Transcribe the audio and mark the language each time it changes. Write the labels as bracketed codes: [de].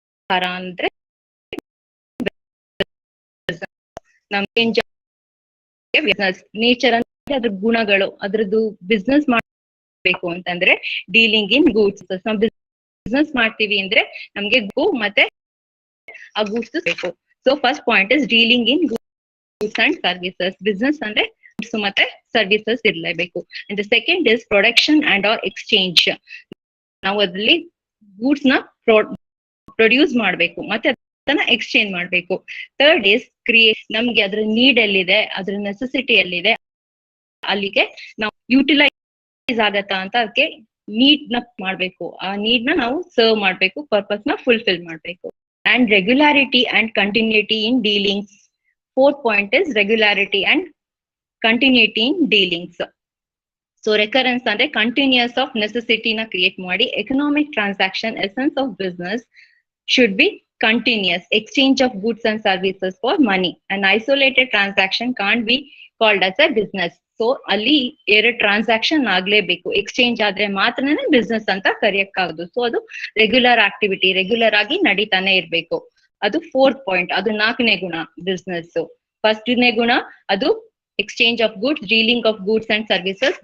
[kn] ಅಂದ್ರೆ ನಮ್ಗೆ business nature ಅಂದ್ರೆ ಅದ್ರ ಗುಣಗಳು ಅದ್ರದ್ದು ಬಿಸ್ನೆಸ್ ಮಾಡಬೇಕು ಅಂತಂದ್ರೆ ಡೀಲಿಂಗ್ ಇನ್ ಗೂಡ್ಸ್. ನಾವು ಬಿಸ್ನೆಸ್ ಮಾಡ್ತೀವಿ ಅಂದ್ರೆ ನಮ್ಗೆ ಗೋ ಮತ್ತೆ ಆ ಗೂಡ್ಸ್ ಬೇಕು. [en] So first point is dealing in goods and services. [kn] Business ಅಂದ್ರೆ ಗೂಡ್ಸ್ ಮತ್ತೆ ಸರ್ವಿಸಸ್ ಇರಲೇಬೇಕು. [en] And the second is production and or exchange. [kn] ನಾವು ಅದ್ರಲ್ಲಿ ಗೂಡ್ಸ್ ನ ಪ್ರೊಡ್ಯೂಸ್ ಮಾಡ್ಬೇಕು ಮತ್ತೆ ಅದನ್ನ ಎಕ್ಸ್ಚೇಂಜ್ ಮಾಡ್ಬೇಕು. [en] Third is create. [kn] ನಮ್ಗೆ ಅದ್ರ ನೀಡ್ ಎಲ್ಲಿದೆ, ಅದ್ರ ನೆಸೆಸಿಟಿ ಎಲ್ಲಿದೆ, ಅಲ್ಲಿಗೆ ನಾವು ಯುಟಿಲೈಸ್ ಆಗತ್ತಾ ಅಂತ ಅದಕ್ಕೆ ನೀಡ್ ನ ಮಾಡ್ಬೇಕು. ಆ ನೀಡ್ ನ ನಾವು ಸರ್ವ್ ಮಾಡ್ಬೇಕು, ಪರ್ಪಸ್ ನ ಫುಲ್ಫಿಲ್ ಮಾಡ್ಬೇಕು. [en] And regularity and continuity in dealings. Fourth point is regularity and continuity in dealings. [kn] So recurrence ಅಂದ್ರೆ ಕಂಟಿನ್ಯೂಸ್ ಆಫ್ ನೆಸೆಸಿಟಿ ನ ಕ್ರಿಯೇಟ್ ಮಾಡಿ. [en] Economic transaction essence of business should be continuous. Exchange of goods and services for money. An isolated transaction can't be called as a business. [kn] So ಅಲ್ಲಿ ಎರಡು transaction ಆಗ್ಲೇಬೇಕು. Exchange ಆದ್ರೆ ಮಾತ್ರನೇ business ಅಂತ ಕರೆಯಕ್ಕಾಗೋದು. So ಅದು regular activity, regular ಆಗಿ ನಡೀತಾನೆ ಇರ್ಬೇಕು. ಅದು ಫೋರ್ತ್ ಪಾಯಿಂಟ್. ಅದು ನಾಲ್ಕನೇ ಗುಣ ಬಿಸ್ನೆಸ್. ಫಸ್ಟ್ನೇ ಗುಣ ಅದು [en] Exchange of goods, dealing of goods and services.